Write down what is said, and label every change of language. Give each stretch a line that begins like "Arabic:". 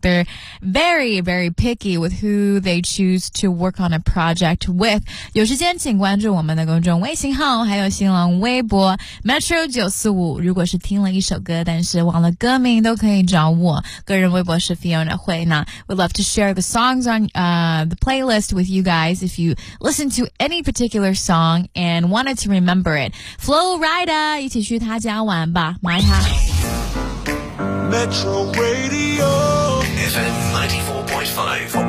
English: They're very, very picky with who they choose to work on a project with.
Chinese: 有时间请关注我们的公众微信号还有新浪微博 Metro945。如果是听了一首歌但是忘了歌名都可以找我。个人微博是 Fiona 慧娜。
English: We'd love to share the songs on the playlist with you guys if you listen to any particular song and wanted to remember it.
Chinese: Flow Rida, 一起去他家玩吧，买他。
English: Metro Radio FM 94.5.